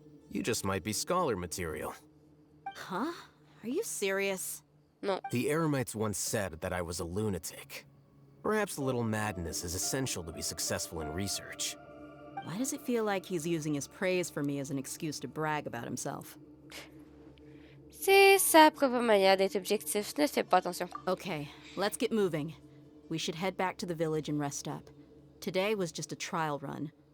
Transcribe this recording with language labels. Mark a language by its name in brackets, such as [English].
[English] You just might be scholar material. Huh? Are you serious? [French] Non. [English] The Eremites once said that I was a lunatic. Perhaps a little madness is essential to be successful in research. Why does it feel like he's using his praise for me as an excuse to brag about himself? [French] C'est sa propre manière d'être objectif. Ne fais pas attention. [English] Okay, let's get moving. We should head back to the village and rest up. Today was just a trial run.